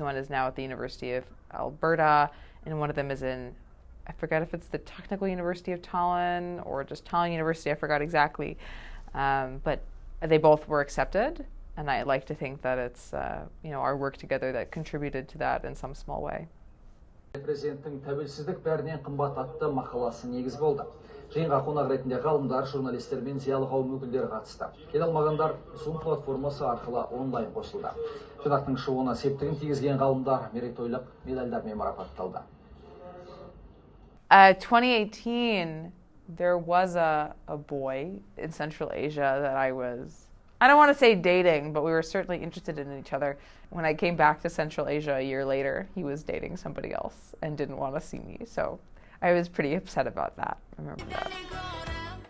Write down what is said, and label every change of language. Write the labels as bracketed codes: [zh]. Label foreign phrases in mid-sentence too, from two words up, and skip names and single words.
[en] One is now at the University of Alberta, and one of them is in, I forget if it's the Technical University of Tallinn or just Tallinn University, I forgot exactly. But they both were accepted, and I like to think that it's our work together that contributed to that in some small way. [kk] Президенттің тәуелсіздік бәрінен қымбат атты мақаласы негіз болды. Жиынға қонақ ретінде ғалымдар, журналистер мен зиялы қауым өкілдері қатысты. Келе алмағандар Zoom платформасы арқылы онлайн қосылды. Жинақтың шығуына септігін тигізген ғалымдар мерейтойлық медальдармен марапатталды. [en] 2018, there was a boy in Central Asia that I don't want to say dating, but we were certainly interested in each other. When I came back to Central Asia a year later, he was dating somebody else and didn't want to see me. So I was pretty upset about that.